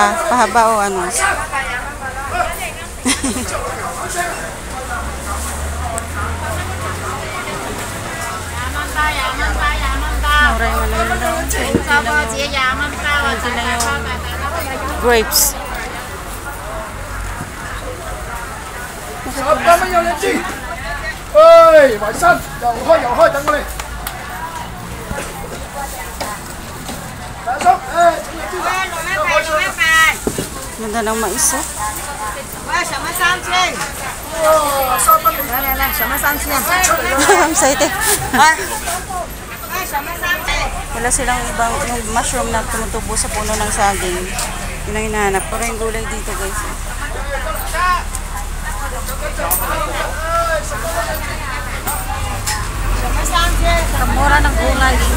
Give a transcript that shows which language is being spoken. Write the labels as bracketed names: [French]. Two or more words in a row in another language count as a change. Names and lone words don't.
[Filipino] Pahaba o ano? Mura yung ano yun daw. 20 lang yung grapes. [Cantonese] 10 蚊有2支。喂，埋身，又開，等我哋。大叔， [Filipino] Ganda ng mais, oh. [Cantonese] 什麼3千？哇，3蚊。來，什麼3千？ [Filipino] Ang excited. 什麼3千？ Wala silang ibang yung mushroom na tumutubo sa puno ng saging. Yun ang hinahanap. Pero yung gulay dito, guys. Kamura ng gulay.